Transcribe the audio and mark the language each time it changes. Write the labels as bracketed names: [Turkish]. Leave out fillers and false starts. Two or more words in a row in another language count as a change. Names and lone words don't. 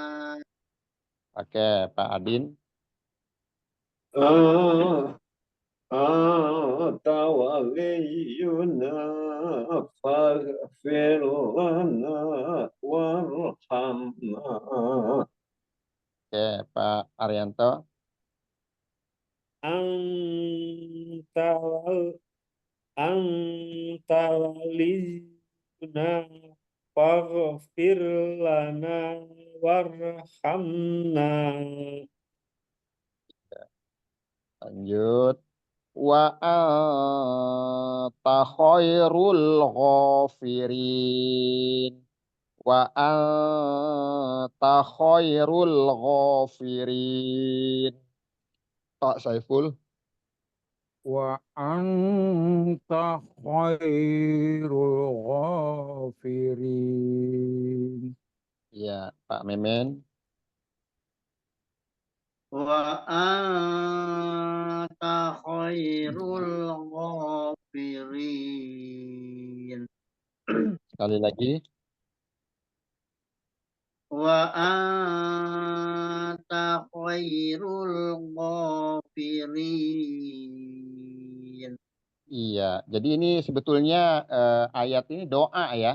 [Indonesian] Oke, Pak Adin. [Arabic] أنت ولينا فاغفر لنا وارحمنا. [Indonesian] Oke, Pak Arianto. [Arabic] أنت ولينا فاغفر لنا وارحمنا. [Indonesian] Lanjut. [Arabic] وأنت خير الغافرين. وأنت خير الغافرين. [Indonesian] Pak Saiful. [Arabic] وأنت خير الغافرين. [Indonesian] Ya, Pak Memen. [Arabic] وأنت خير الغافرين. [Indonesian] Sekali lagi. [Arabic] وأنت خير الغافرين. [Indonesian] Iya, jadi ini sebetulnya ayat ini doa ya.